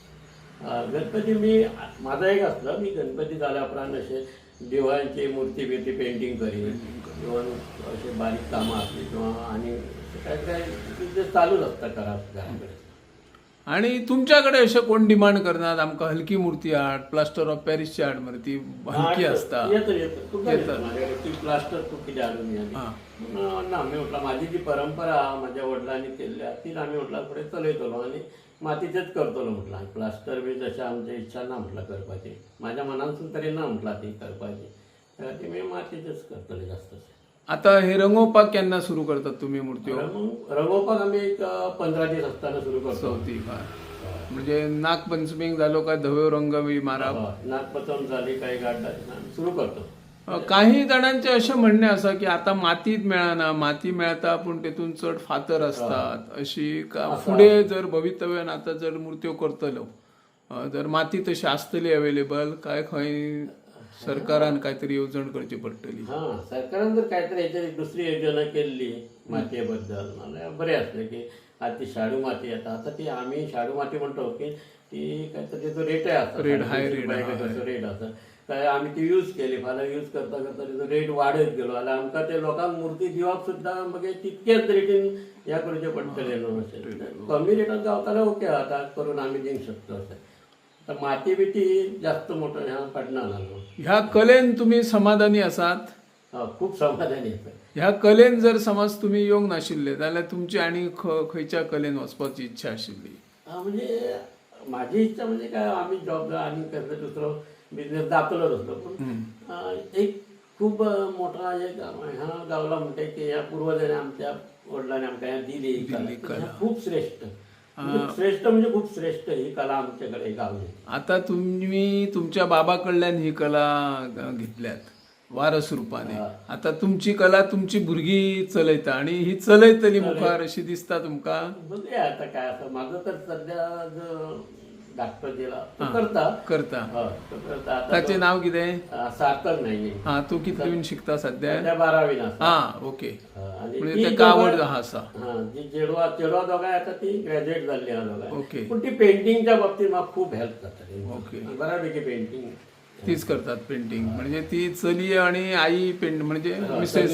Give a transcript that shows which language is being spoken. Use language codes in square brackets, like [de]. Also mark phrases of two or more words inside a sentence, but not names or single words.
[kok] गणपती मी माझा एक आसलो, मी गणपती जाल्या उपरांत अशे देवळांची मूर्ती बिर्ती पेंटिंग करीन, इवन अशे बारीक कामां आसली किंवा आनी काय काय चालूच आसता घरांत घराकडे. [mr] आणि तुमच्याकडे असे कोण डिमांड करतात [kok] आमकां हलकी मूर्ती हाड, [en] plaster of Paris-ची [kok] हाड, मरे ती हलकी आसता? [mr] येतात माझ्याकडे ती प्लास्टर तू कितें हाडून ना. मी म्हटलं माझी जी परंपरा माझ्या वडिलांनी केल्ली तीच आम्ही म्हटलं पुढे चलयतलो आणि मातीचेच करतलो म्हटलं. [kok] प्लास्टर बी जशें आमची इच्छा ना म्हटलं करपाची, माझ्या मनानसून तरी ना म्हटलं ती करपाची. ती मी मातीचेच करतले जास्त. आता हे रंगोवपाक केन्ना सुरू करतात तुम्ही मूर्त्यो? रंगोवपाक आमी एक 15 दीस आसतना सुरू करतो. चवथीक म्हणजे नागपंचमीक जालो काय धव्यो रंग बी मारप? नागपंचम जाली काय 8-10 दिसांनी सुरू करतो. काही जणांचे असे म्हणणे आसा की आता मातीत मेळना, माती मेळता पूण तेतून चड फातर असतात अशी. फुडें जर भवितव्यान आता जर मूर्त्यो करतलो जर माती तशी आसतली अवेलेबल काय खंय सरकारान काहीतरी येवजण करची पडटली. [mr] हा, सरकारान जर काहीतरी याच्यात दुसरी योजना केली मातयेबद्दल मला बरें असलें की आज ती शाडू माती येता. आता ती आम्ही शाडू माती म्हणतो की ती काहीतरी त्याचो रेटय आसा, रेट आसा. [kok] काय आमी ती यूज केली, फाल्यां यूज करता करता तेजो रेट वाडत गेलो जाल्यार आमकां ते लोकांक मूर्ती दिवप सुद्दां मागीर तितकेच रेटीन हें करचें पडटलें न्हू. अशें कमी रेटान गावताल्यार ओके आतां करून आमी दिवंक शकता. अशें आतां माती बिती जास्त मोठो ह्या पडना न्हू. ह्या कलेन तुम्ही समाधानी आसात? खूब समाधानी आसा. ह्या कलेन जर समज तुम्ही येवंक नाशिल्ले जाल्यार तुमची आनी खंयच्या कलेन वचपाची इच्छा आशिल्ली? [mr] म्हणजे माझी इच्छा म्हणजे काय आम्ही जॉब आनी कसलो दुसरो बिझनेस दाखलो असलो पण एक खूप मोठा एक ह्या गावला म्हणते की ह्या पूर्वजांनी आमच्या वडिलांनी आमकां ह्या दिली ही कला. खूप श्रेष्ठ श्रेष्ठ म्हणजे खूप श्रेष्ठ ही कला आमच्याकडे गावली. [kok] आता तुम्ही तुमच्या बाबा कडल्यान ही कला घेतल्यात वारस रूपाने. आता तुमची कला तुमची भुरगीं चलयता आणि ही चलयतली मुखार अशी दिसता तुमका? [mr] बघूया आता काय असं. माझं तर सध्या जो डॉक्टर दिला तो करता. आता [kok] ताचे नाव कितें? [mr] सार्थक नाही. [kok] हा, तू कितलीन शिकता सध्या? 12वीन आसा. हा, ओके. [mr] आणि [kok] म्हणजे तेका आवड आसा. जी चेडवा दोगांय आता ती ग्रॅज्युएट जाल्ली आहा दोगांय. ओके. पण ती पेंटिंगच्या बाबतीत म्हाका खूप हेल्प जाताली. ओके. बऱ्यापैकी पेंटिंग [mr] तीच करतात पेंटिंग. म्हणजे ती चली आणि आई पेंट म्हणजे मिसेस